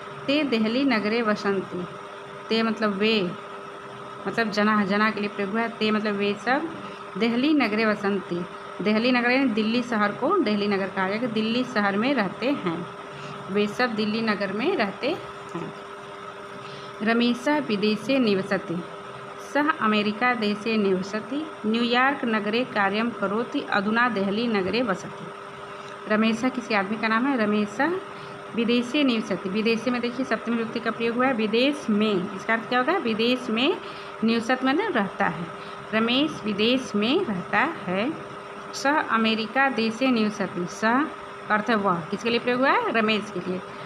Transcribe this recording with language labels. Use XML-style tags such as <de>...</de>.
<sa>ते देहली नगरे वसन्ति,</sa> <hi>ते मतलब वे, मतलब जना, जना के लिए प्रयोग हुआ है। ते मतलब वे सब,</hi> <sa>देहली नगरे वसन्ति,</sa> <hi>देहली नगर यानी दिल्ली शहर को देहली नगर कहा जाएगा, दिल्ली शहर में रहते हैं, वे सब दिल्ली नगर में रहते हैं।</hi> <sa>रमेशः विदेशे निवसति, सः अमेरिका देशे निवसति, न्यूयॉर्क नगरे कार्यं करोति, अधुना देहली नगरे वसति।</sa> <hi>रमेशः किसी आदमी का नाम है।</hi> <sa>रमेशः विदेशे निवसति,</sa> <hi>विदेशे में देखिए सप्तमी विभक्ति का प्रयोग हुआ है, विदेश में, इसका अर्थ क्या होगा, विदेश में, निवसत मतलब रहता है। रमेश विदेश में रहता है।</hi> <sa>सह अमेरिका देशे निवसति।</sa> <hi>सह अर्थ है वह, किसके लिए प्रयोग हुआ है? रमेश के लिए।</hi>